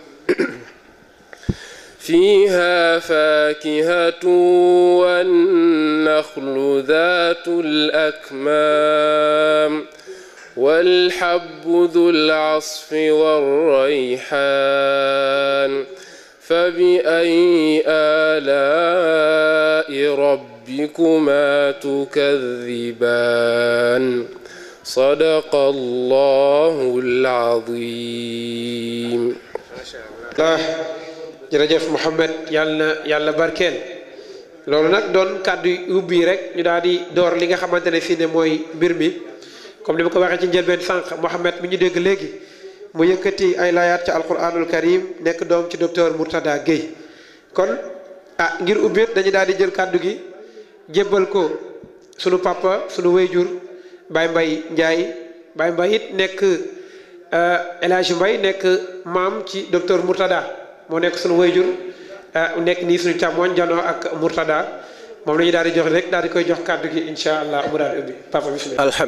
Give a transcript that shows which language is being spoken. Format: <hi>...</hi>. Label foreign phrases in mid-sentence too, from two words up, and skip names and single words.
<ar>فيها فاكهة والنخل ذات الأكمام والحب ذو العصف والريحان فبأي آلاء ربكما تكذبان صدق الله العظيم.</ar> <wo>jërëjëf Mouhamed yàlla barkeel loolu nag doon kàddu ubbi rek ñu daal di door li nga xamante ne fii ne mooy mbir mi comme ni ma ko waxee ci njëlbeen sànq Mouhamed mi ñu dégg léegi mu yëkkati ay layaat ci</wo> <ar>القرآن الكريم</ar> <wo>nekk doom ci docteur Mourtada Gueye kon ngir ubbit dañu daal di jël kàddu gi jébbal ko sunu papa sunu wayjur Baye Mbaye Ndiaye Baye Mbaye it nekk El Hadj Mbaye nekk maam ci docteur Mourtada moo nekk sunu wayjur nekk nii suñu càmmooñ janoo ak Mourtada moom la ñu daal di jox rek daal di koy jox kàddu gi</wo> <ar>إن شاء الله</ar> <wo>mu daal di ubbi papa bismillah.</wo>